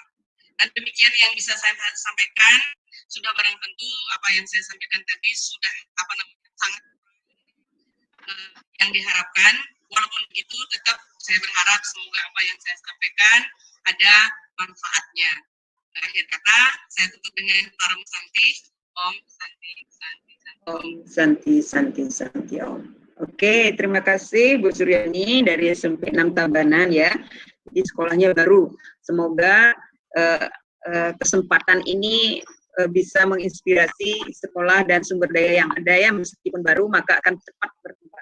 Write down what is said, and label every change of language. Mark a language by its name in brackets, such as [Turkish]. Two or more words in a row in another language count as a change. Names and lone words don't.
[Indonesian] Dan demikian yang bisa saya sampaikan. Sudah barang tentu apa yang saya sampaikan tadi sudah sangat yang diharapkan. Walaupun begitu, tetap saya berharap semoga apa yang saya sampaikan ada manfaatnya. Nah, akhir kata, saya tutup dengan [Sanskrit] Param Santi, Om Santi, Santi, Santi. Om Santi, Santi, Santi, Om. [Indonesian] Oke, terima kasih Bu Suryani dari SMP 6 Tabanan ya. Jadi sekolahnya baru. Semoga kesempatan ini bisa menginspirasi sekolah dan sumber daya yang ada ya, meskipun baru maka akan cepat berkembang.